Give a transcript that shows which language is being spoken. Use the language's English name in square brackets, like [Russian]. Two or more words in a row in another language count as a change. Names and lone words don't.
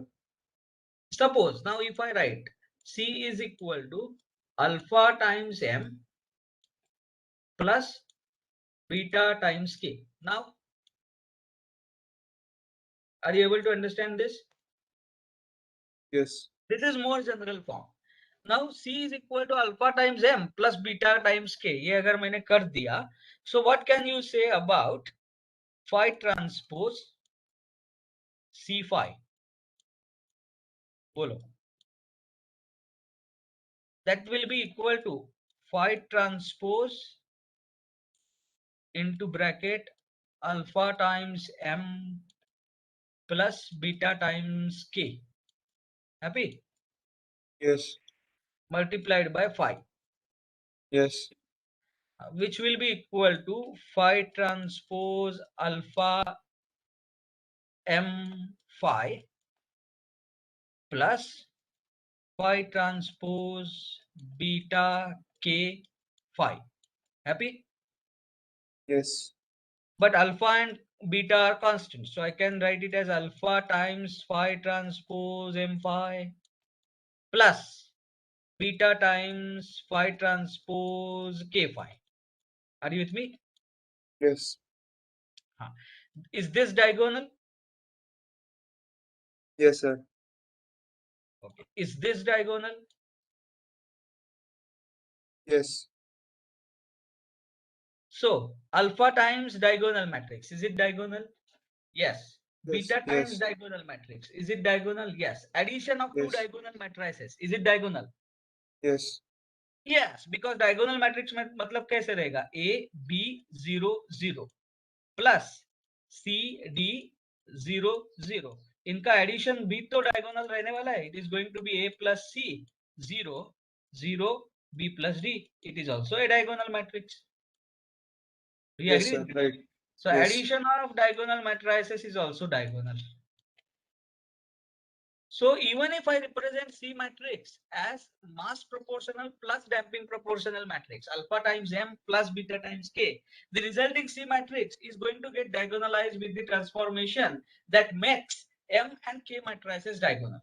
[English] Suppose now if I write C is equal to alpha times M plus beta times K. Now, are you able to understand this? Yes. This is more general form. Now C is equal to alpha times M plus beta times K. [Hindi] ये अगर मैंने कर दिया, [English] so what can you say about phi transpose C phi? [Hindi] बोलो. [English] That will be equal to phi transpose into bracket alpha times M plus beta times K. Happy? Yes. Multiplied by phi, Yes. which will be equal to phi transpose alpha M phi plus phi transpose beta K phi. Happy? Yes. But alpha and beta are constants, so I can write it as alpha times phi transpose M phi plus beta times phi transpose K phi. Are you with me? Yes. Is this diagonal? Yes, sir. Okay. Is this diagonal? Yes. So alpha times diagonal matrix, is it diagonal? Yes. Yes. Beta times Yes. diagonal matrix, is it diagonal? Yes. Addition of two Yes. diagonal matrices, is it diagonal? Yes. Yes, because diagonal matrix [Hindi] में मतलब कैसे रहेगा? A B 0 0 प्लस C D 0 0, इनका एडिशन भी तो डायगोनल रहने वाला है. [English] it is going to be A plus C 0 0 B plus D. It is also a diagonal matrix. Do you Yes, agree sir. with me? Right. So Yes. addition of diagonal matrices is also diagonal. So even if I represent C matrix as mass proportional plus damping proportional matrix, alpha times M plus beta times K, the resulting C matrix is going to get diagonalized with the transformation that makes M and K matrices diagonal.